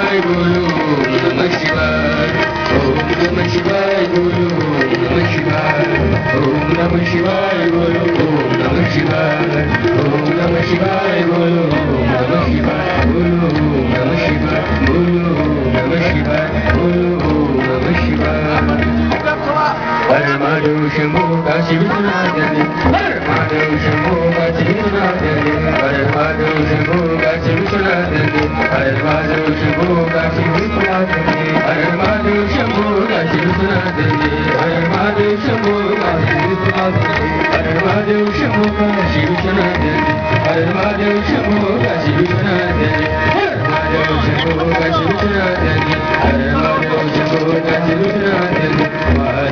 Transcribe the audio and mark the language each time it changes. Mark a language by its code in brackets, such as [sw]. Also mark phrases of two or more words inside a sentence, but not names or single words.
[sa] बोलो नमः शिवाय ओम नमः शिवाय बोलो नमः शिवाय ओम नमः शिवाय बोलो ओम नमः शिवाय ओम नमः शिवाय बोलो ओम नमः शिवाय बोलो ओम नमः शिवाय बोलो ओम नमः शिवाय बोलो ओम नमः शिवाय [hi] हर महादेव शंभो काशी विश्वनाथ हर महादेव शंभो काशी विश्वनाथ हर महादेव शंभो काशी विश्वनाथ हर महादेव शंभो काशी विश्वनाथ हर महादेव शंभो काशी विश्वनाथ हर महादेव शंभो काशी विश्वनाथ हर महादेव शंभो काशी विश्वनाथ हर महादेव शंभो काशी विश्वनाथ हर महादेव शंभो काशी विश्वनाथ हर महादेव शंभो काशी विश्वनाथ